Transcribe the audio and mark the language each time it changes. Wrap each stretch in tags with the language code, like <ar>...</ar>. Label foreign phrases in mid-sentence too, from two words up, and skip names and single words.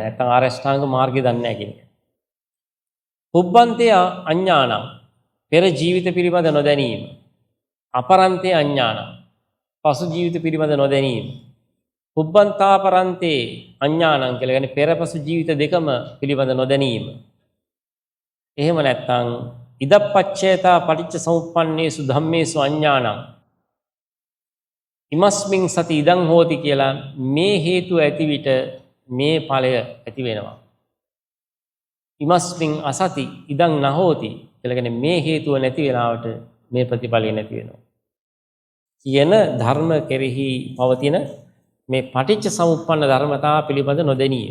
<si>නැත්නම් ආරෂ්ඨාංග මාර්ගය දන්නේ නැහැ කියන්නේ.</si> <pi>පුබ්බන්තේ අඥානං</pi> <si>පෙර ජීවිත පිළිබඳ නොදැනීම.</si> <pi>අපරන්තේ අඥානං</pi> <si>පසු ජීවිත පිළිබඳ නොදැනීම.</si> <pi>පුබ්බන්තාපරන්තේ අඥානං</pi> <si>කියලා කියන්නේ පෙරපසු ජීවිත දෙකම පිළිබඳ නොදැනීම.</si> <pi>එහෙම නැත්නම් ඉදප්පච්චේතා පටිච්ච සමුප්පන්නේසු ධම්මේසු අඥානං. ඉමස්මින් සති ඉදං හෝති</pi> <si>කියලා මේ හේතුව ඇති විට මේ ඵලය ඇති වෙනවා.</si> <pi>ඉමස්මින් අසති ඉදං නහෝති</pi> <si>කියලා කියන්නේ මේ හේතුව නැති වෙලාවට මේ ප්‍රතිඵලය නැති වෙනවා. කියන ධර්ම කෙරෙහි පවතින මේ පටිච්ච සමුප්පන්න ධර්මතා පිළිබඳ නොදැනීම.</si>